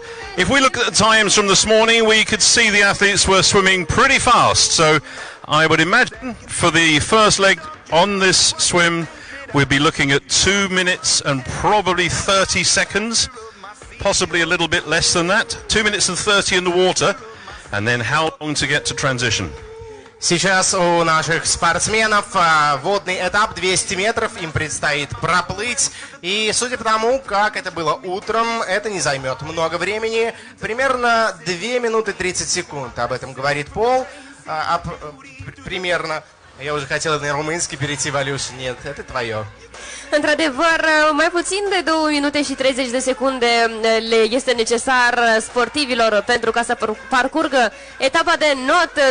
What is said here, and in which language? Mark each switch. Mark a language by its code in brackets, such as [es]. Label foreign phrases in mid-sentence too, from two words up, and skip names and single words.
[en] If we look at the times from this morning, we could see the athletes were swimming pretty fast, so I would imagine for the first leg on this swim we'll be looking at 2 minutes and probably 30 seconds, possibly a little bit less than that. 2 minutes and 30 in the water, and then how long to get to transition. [ru] Сейчас у наших спортсменов водный этап 200 метров, им предстоит проплыть. И судя по тому, как это было утром, это не займет много времени. Примерно 2 минуты 30 секунд. Об этом говорит Пол. Примерно. Я уже хотел на румынский перейти, Валюш. Нет, это твое. [ro] Într-adevăr, mai puțin de 2 minute și 30 de secunde le este necesar sportivilor pentru ca să parcurgă etapa de not.